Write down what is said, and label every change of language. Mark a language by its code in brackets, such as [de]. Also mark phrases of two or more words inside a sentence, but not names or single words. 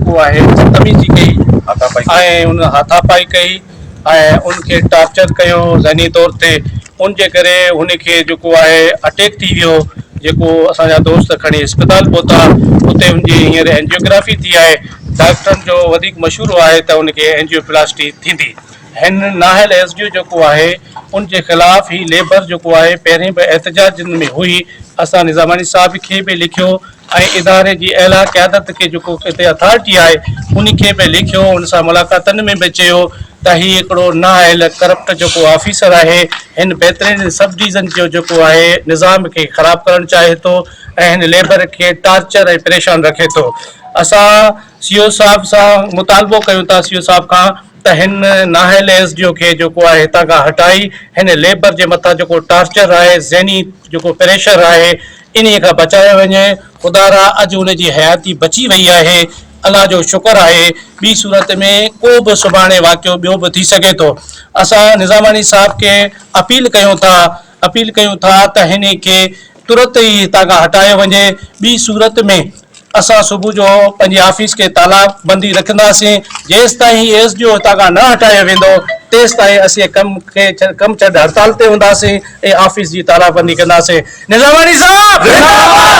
[sd] है बदतमीजी कई उन हाथापाई कई उनके टॉर्चर कयो ज़हनी तौर ते उनके करे उनके जो है अटैक थी वियो जो असा दोस्त खड़ी अस्पताल पहुता उते उनकी हींअर एंजियोग्राफी थी है डॉक्टरन जो मशहूर है तो उनके एंजियोप्लास्टी थी हिन नाहल एसडीओ जो है उनके खिलाफ ही लेबर जो है पहिरें भी एहतजाज में हुई असा निज़ामानी साहब के भी लिखियो इदारे की अला क़यादत के जो अथॉरिटी है उनके भी लिखियो उन मुलाकातन में भी चयो त ही एकड़ो नाअहल करप्ट जो ऑफिसर है इन बेहतरीन [en] sub division [sd] जो है निज़ाम के ख़राब करण चाहे तो इन लेबर के टार्चर परेशान रखे तो असा सीओ साहब से मुतालबो कयूं था सीओ साहब का त हिन नाहल एसडीओ के जो है हितां खां हटाई हिन लेबर के मथा जो टार्चर है ज़हनी जो प्रेशर है इन खां बचायो वञे खुदारा अज उनकी हयाती बची वही है अल्लाह जो शुक्र है बी सूरत में को भी सुभाणे वाक़ियो ॿियो भी थी सके तो असा निज़ामानी साहब के अपील कयूं था त हिन के तुरंत ही हितां खां हटायो वञे बी सूरत में असा सुबह जो पंहिंजी ऑफिस के तालाबंदी रखंदासीं जेस ताईं एसडीओ हितां खां न हटायो वेंदो तेस ताईं असीं कम छॾ हड़ताल ते हूंदासीं ऐं ऑफिस की तालाबंदी कंदासीं।